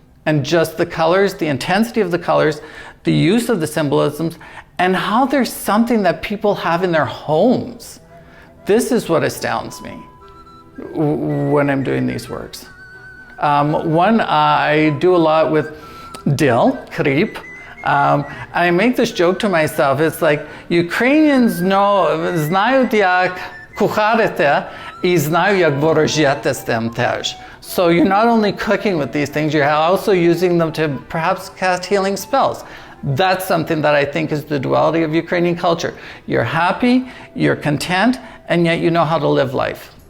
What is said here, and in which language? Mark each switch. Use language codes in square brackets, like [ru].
[en] And just the colors, the intensity of the colors, the use of the symbolisms, and how there's something that people have in their homes. This is what astounds me when I'm doing these works. One, I do a lot with dill, krip. I make this joke to myself. It's like, Ukrainians [uk] знають як кухарите і знають як ворожити з тим теж. [en] So you're not only cooking with these things, you're also using them to perhaps cast healing spells. That's something that I think is the duality of Ukrainian culture. You're happy, you're content, and yet you know how to live life.